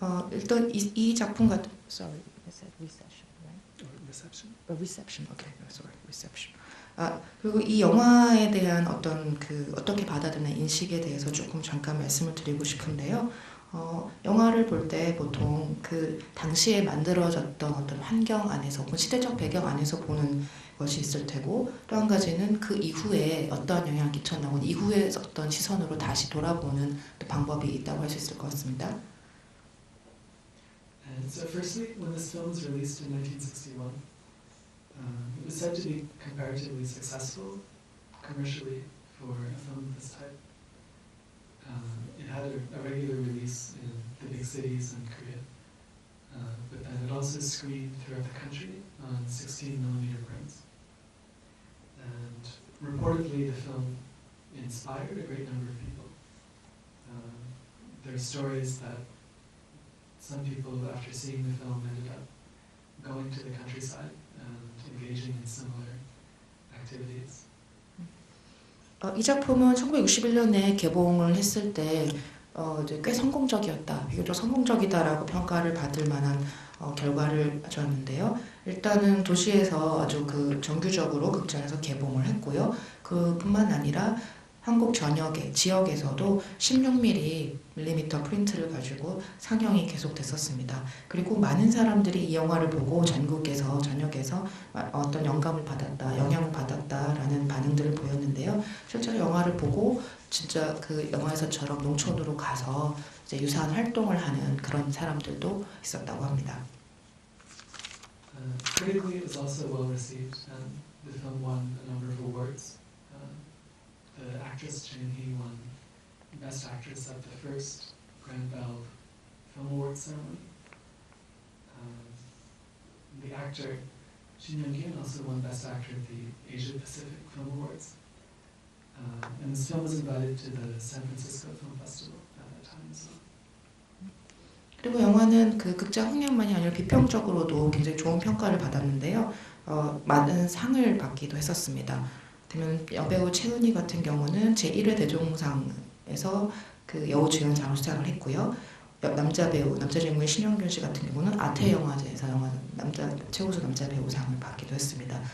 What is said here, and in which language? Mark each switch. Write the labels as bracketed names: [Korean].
[Korean] 일단 이 작품 같은 [English] sorry, I said recession, right? Or reception. Reception. Okay, sorry, reception. [Korean] 그리고 이 영화에 대한 어떤 어떻게 받아들이는 인식에 대해서 조금 잠깐 말씀을 드리고 싶은데요. 영화를 볼 때 보통 그 당시에 만들어졌던 어떤 환경 안에서, 혹은 시대적 배경 안에서 보는 것이 있을 테고, 또 한 가지는 그 이후에 어떤 영향을 끼쳤나, 혹은 이후에 어떤 시선으로 다시 돌아보는 또 방법이 있다고 할 수 있을 것 같습니다. [English] And so firstly, when this film was released in 1961, it was said to be comparatively successful commercially for a film of this type. It had a regular release in the big cities in Korea, but then it also screened throughout the country on 16mm prints. And reportedly, the film inspired a great number of people. There are stories that some people, after seeing the film, ended up going to the countryside and engaging in similar activities. [Korean] 이 작품은 1961년에 개봉을 했을 때 이제 꽤 성공적이었다, 비교적 성공적이다라고 평가를 받을 만한 결과를 가져왔는데요. 일단은 도시에서 아주 정규적으로 극장에서 개봉을 했고요. 그뿐만 아니라 한국 전역의 지역에서도 16mm 프린트를 가지고 상영이 계속됐었습니다. 그리고 많은 사람들이 이 영화를 보고 전역에서 어떤 영감을 받았다, 영향을 받았다라는 반응들을 보였는데요. 실제로 영화를 보고 진짜 그 영화에서처럼 농촌으로 가서 이제 유사한 활동을 하는 그런 사람들도 있었다고 합니다. [English] Critically, it was also well received, and the film won a number of awards. The actress Jin Hee won Best Actress at the first Grand Bell Film Awards ceremony. The actor Shin Young-kyun also won Best Actor at the Asia Pacific Film Awards. And this film was invited to the San Francisco Film Festival at that time as well. [Korean] 그리고 영화는 극장 흥행만이 아니라 비평적으로도 굉장히 좋은 평가를 받았는데요. 많은 상을 받기도 했었습니다. 그러면 여배우 최은희 같은 경우는 제1회 대종상에서 여우주연상을 수상을 했고요. 남자 주인공의 신영균 씨 같은 경우는 아태영화제에서 최우수 남자 배우상을 받기도 했습니다.